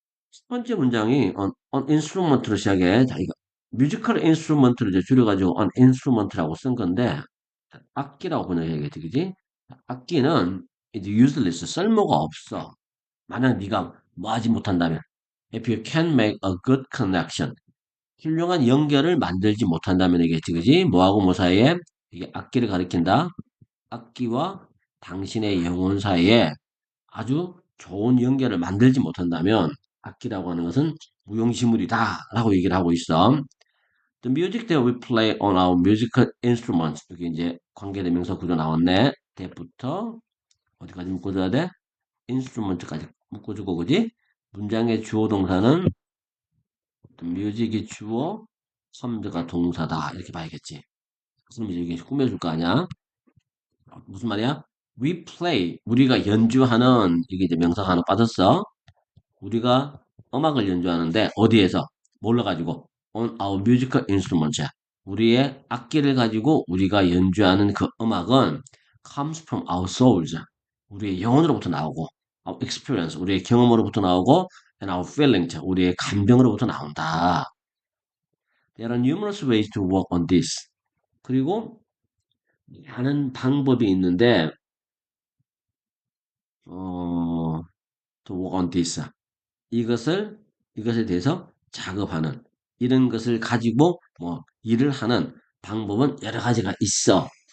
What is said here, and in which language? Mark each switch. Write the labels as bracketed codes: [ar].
[ko] 첫 번째 문장이 [en] on instrument [ko] 로 시작해. 자, 이거 뮤지컬 인스트루먼트를 이제 줄여가지고 on instrument라고 쓴 건데, 자, 악기라고 번역해야겠지, 그지? 자, 악기는 이제 [en] useless, [ko] 쓸모가 없어. 만약 네가 뭐 하지 못한다면. [en] If you can make a good connection. [ko] 훌륭한 연결을 만들지 못한다면 이겠지, 그지? 뭐하고 뭐 사이에? 이게 악기를 가리킨다. 악기와 당신의 영혼 사이에 아주 좋은 연결을 만들지 못한다면 악기라고 하는 것은 무용지물이다 라고 얘기를 하고 있어. [en] The music that we play on our musical instruments. [ko] 여기 이제 관계대 명사 구조 나왔네. that부터 어디까지 묶어줘야 돼? instrument까지 묶어주고, 그지? 문장의 주어 동사는 뮤직이 주어, 컴드가 동사다. 이렇게 봐야겠지. 그럼 이제 이게 꾸며줄 거 아니야? 무슨 말이야? [en] We play. [ko] 우리가 연주하는, 이게 이제 명사가 하나 빠졌어. 우리가 음악을 연주하는데, 어디에서? 뭘로 가지고? [en] On our musical instruments. [ko] 우리의 악기를 가지고 우리가 연주하는 그 음악은 [en] comes from our souls. [ko] 우리의 영혼으로부터 나오고, [en] our experience. [ko] 우리의 경험으로부터 나오고, [en] and our feelings. [ko] 우리의 감정으로부터 나온다. [en] There are numerous ways to work on this. [ko] 그리고 많은 방법이 있는데, [en] to work on this. [ko] 이것을, 이것에 대해서 작업하는, 이런 것을 가지고 뭐 일을 하는 방법은 여러 가지가 있어.